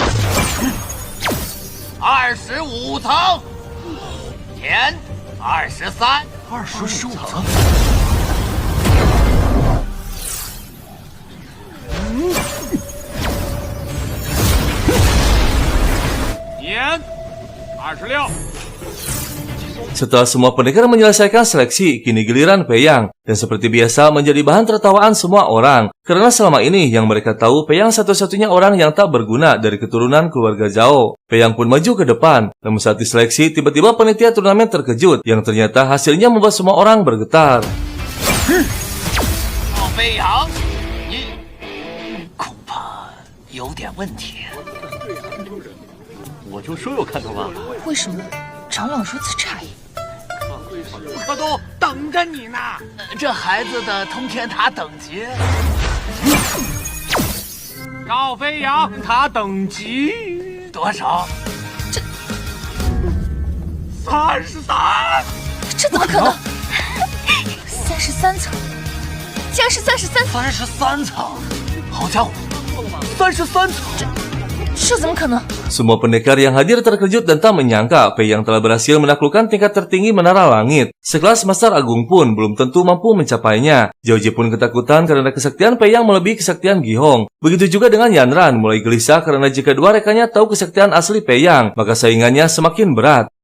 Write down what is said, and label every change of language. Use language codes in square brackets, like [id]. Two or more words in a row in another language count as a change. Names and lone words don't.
[zh] ？25 层，年23。 25层。年26。 [id] Setelah semua pendekar menyelesaikan seleksi, kini giliran Peyang. Dan seperti biasa menjadi bahan tertawaan semua orang. Karena selama ini yang mereka tahu Peyang satu-satunya orang yang tak berguna dari keturunan keluarga Zhao. Peyang pun maju ke depan. Namun saat diseleksi, tiba-tiba panitia turnamen terkejut. Yang ternyata hasilnya membuat semua orang bergetar. [zh] 赵飞扬，你恐怕有点问题。我就说有看头吧。为什么长老如此诧异？可都等着你呢。这孩子的通天塔等级，赵飞扬塔等级多少？这33。这怎么可能？33层，竟然是33层！33层，好家伙，33层！这怎么可能？ [id] Semua pendekar yang hadir terkejut dan tak menyangka Peyang telah berhasil menaklukkan tingkat tertinggi menara langit. Sekelas Master Agung pun belum tentu mampu mencapainya. Jiaoji pun ketakutan karena kesaktian Peyang melebihi kesaktian Gihong. Begitu juga dengan Yanran mulai gelisah karena jika dua rekannya tahu kesaktian asli Peyang, maka saingannya semakin berat.